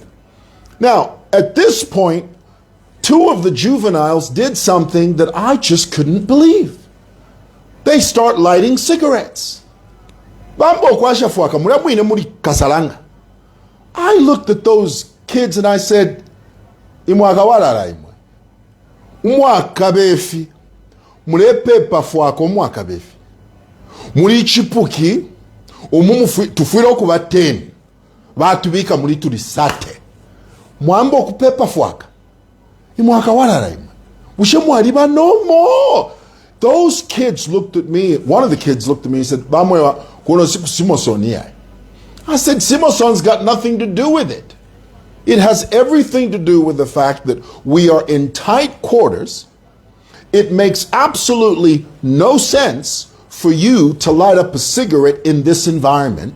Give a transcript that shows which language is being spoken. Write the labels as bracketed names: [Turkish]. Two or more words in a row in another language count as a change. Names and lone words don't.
[English] Now, at this point, two of the juveniles did something that I just couldn't believe. They start lighting cigarettes. I looked at those kids and I said, [Bemba] mwaka befi mulepepa fwako mwaka befi muri chipuki tufwira okuba 10 batubika muri tulisate mwambo kupepa fwaka imwaka walala imwe ushe mwali [English] no more. Those kids looked at me. One of the kids looked at me and said, [Bemba] Mwewa kuno Simosoni. [English] I said, Simoson's got nothing to do with it. It has everything to do with the fact that we are in tight quarters. It makes absolutely no sense for you to light up a cigarette in this environment.